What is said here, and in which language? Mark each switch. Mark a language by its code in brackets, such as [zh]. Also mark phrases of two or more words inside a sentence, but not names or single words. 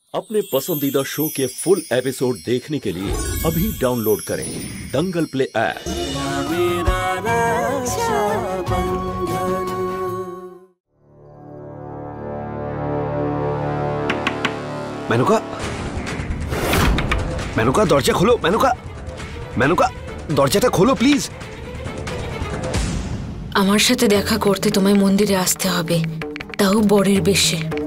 [hi] अपने पसंदीदा शो के फुल एपिसोड देखने के लिए अभी डाउनलोड करें दंगल प्ले ऐप। [bn] মেনুকা, মেনুকা দরজা খোলো। मेनुका, मेनुका দরজাটা খোলো প্লিজ। আমার সাথে দেখা করতে তোমায় মন্দিরে আসতে হবে, তাও বরের বেশে।